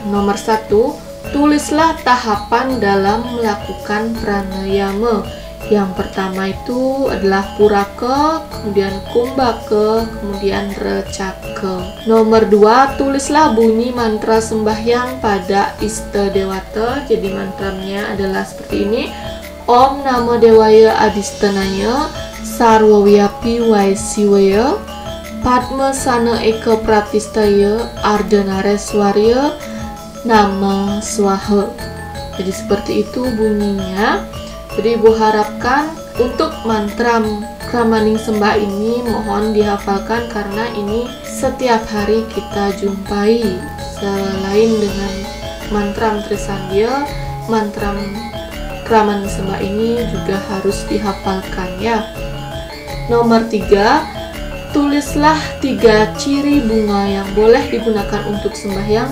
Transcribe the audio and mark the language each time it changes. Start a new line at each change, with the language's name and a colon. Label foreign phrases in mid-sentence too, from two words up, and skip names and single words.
Indonesian: Nomor 1, tulislah tahapan dalam melakukan pranayama. Yang pertama itu adalah puraka, kemudian kumbaka, kemudian recaka. Nomor 2, tulislah bunyi mantra sembahyang pada Ista Dewata. Jadi mantranya adalah seperti ini.
Sanskrit: Om Namo Dewaya Adistanaya Sarwawiyapi Waisiwaya Padma Sana Eka Pratistaya Ardhanareswarya Nama Swaha.
Indonesian: Jadi seperti itu bunyinya. Jadi Ibu harapkan untuk mantra kramaning sembah ini mohon dihafalkan karena ini setiap hari kita jumpai. Selain dengan mantra Trisandya, mantra kramaning sembah ini juga harus dihafalkan Nomor 3, tulislah 3 ciri bunga yang boleh digunakan untuk sembahyang.